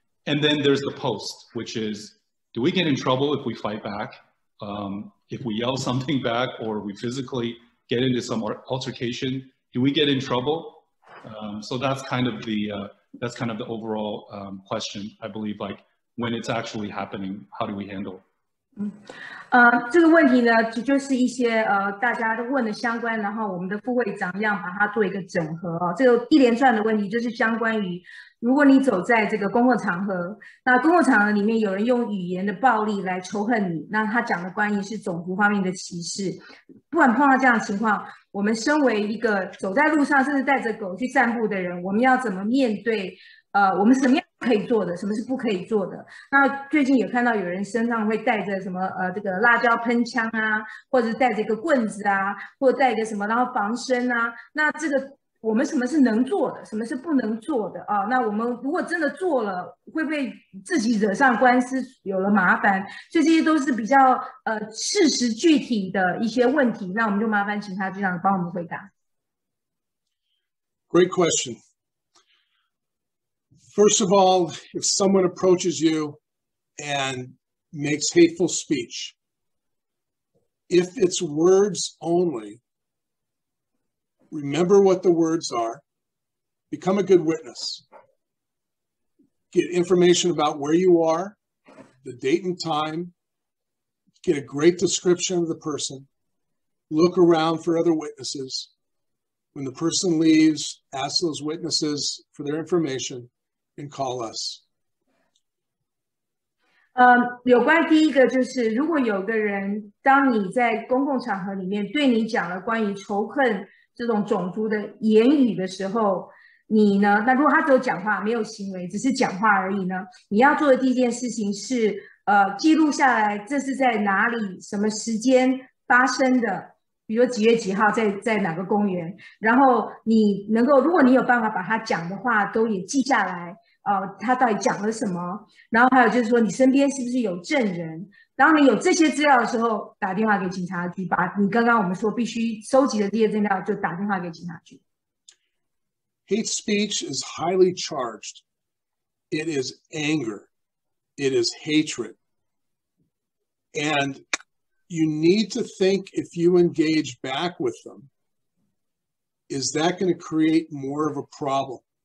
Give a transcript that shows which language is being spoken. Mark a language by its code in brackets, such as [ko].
[en] And then there's the post, which is, do we get in trouble if we fight back? If we yell something back or we physically get into some altercation, do we get in trouble? So that's kind of the overall question, I believe, like when it's actually happening, how do we handle? [zh] 这个问题呢，就是一些大家都问的相关，然后我们的副会长要把它做一个整合这个一连串的问题就是相关于，如果你走在这个公共场合，那公共场合里面有人用语言的暴力来仇恨你，那他讲的关于是种族方面的歧视，不管碰到这样的情况，我们身为一个走在路上甚至带着狗去散步的人，我们要怎么面对？我们什么样可以做的，什么是不可以做的？那最近有看到有人身上会带着什么这个辣椒喷枪啊，或者带着一个棍子啊，或者带一个什么，然后防身啊。那这个我们什么是能做的，什么是不能做的啊？那我们如果真的做了，会不会自己惹上官司，有了麻烦？所以这些都是比较事实具体的一些问题。那我们就麻烦请他局长帮我们回答。 [en] Great question. First of all, if someone approaches you and makes hateful speech. If it's words only, remember what the words are, become a good witness, get information about where you are, the date and time, get a great description of the person, look around for other witnesses. When the person leaves, ask those witnesses for their information and call us. [zh] 有关第一个就是，如果有个人，当你在公共场合里面对你讲了关于仇恨这种种族的言语的时候，你呢，那如果他只有讲话没有行为，只是讲话而已呢，你要做的第一件事情是，记录下来这是在哪里、什么时间发生的，比如几月几号在哪个公园，然后你能够，如果你有办法把他讲的话都也记下来。他到底讲了什么？然后还有就是说，你身边是不是有证人？当你有这些资料的时候，打电话给警察局，把你刚刚我们说必须收集的这些资料就打电话给警察局。 [en] Hate speech is highly charged. It is anger. It is hatred. And you need to think, if you engage back with them, is that going to create more of a problem?